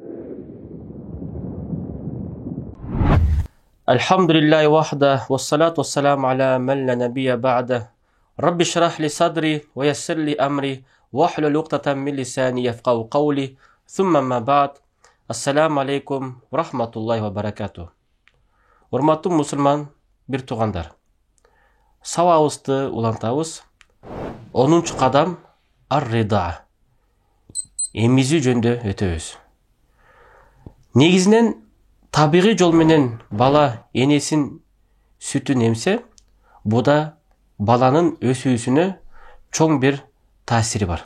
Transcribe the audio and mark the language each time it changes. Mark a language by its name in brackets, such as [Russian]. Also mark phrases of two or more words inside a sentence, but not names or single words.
[Arabic] الحمد لله وحده والصلاة والسلام على من لا نبي بعده رب اشرح لي صدري ويسر لي أمري واحلل عقدة من لساني يفقهوا قولي ثم ما بعد السلام عليكم ورحمة الله وبركاته. [Kyrgyz] Урматтуу мусулман бир туугандар, сабабызды улантабыз. 10 кадам ар-рида, эмизүү жөнүндө өтөбүз. Негизинен табигый жол менен бала энесин сүтүн эмсе, буда баланын өсүүсүнө чоң бир таасири бар.